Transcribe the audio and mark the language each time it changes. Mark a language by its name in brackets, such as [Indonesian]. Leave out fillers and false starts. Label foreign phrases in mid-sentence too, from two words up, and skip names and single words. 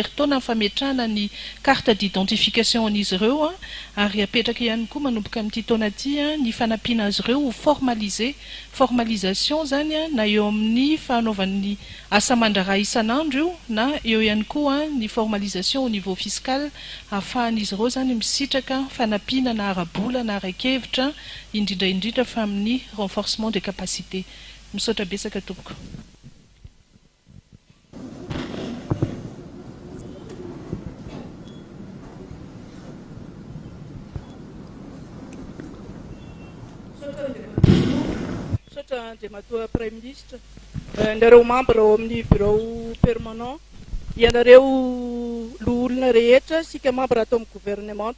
[Malagasy] herintaona ny fametrahana ny [French] carte d'identification [Malagasy] an'izy ireo ary apetraka ihany koa manomboka amin'ity taona ity ny fanampiana azy ireo ho formalisation zany na eo amin'ny fanaovan'ny asa mandraraha isan'andro io na eo ihany koa ny [French] formalisation au niveau fiscal [Malagasy] ahafahan'izy ireo zany misitraka fanampiana na arabola na arakevitra indrindra fa amin'ny [French] renforcement de capacité. [Malagasy] Misaotra betsaka tompoko. Misaotra Andriamatoa [French] Premier Ministre, [Malagasy] nareo membre ao amin'ny [French] bureau permanent, [Malagasy] ianareo olona rehetra sika membre atao amin'ny gouvernement.